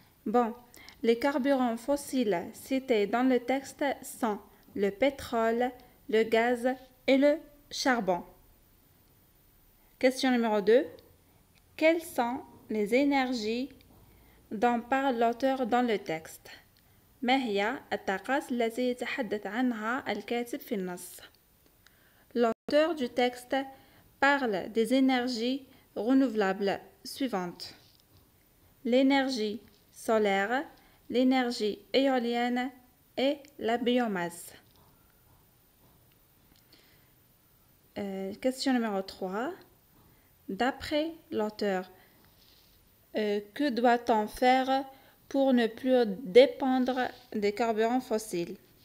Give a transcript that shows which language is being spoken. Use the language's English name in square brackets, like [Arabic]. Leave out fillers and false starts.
[French] Bon, les carburants fossiles cités dans le texte sont le pétrole, le gaz et le charbon. Question numéro 2. Quelles sont les énergies dont parle l'auteur dans le texte? [Arabic] ما هي الطاقات التي يتحدث عنها الكاتب في النص؟ [French] L'auteur du texte parle des énergies renouvelables suivantes. L'énergie solaire, l'énergie éolienne et la biomasse. Question numéro 3. D'après l'auteur, que doit-on faire pour ne plus dépendre des carburants fossiles?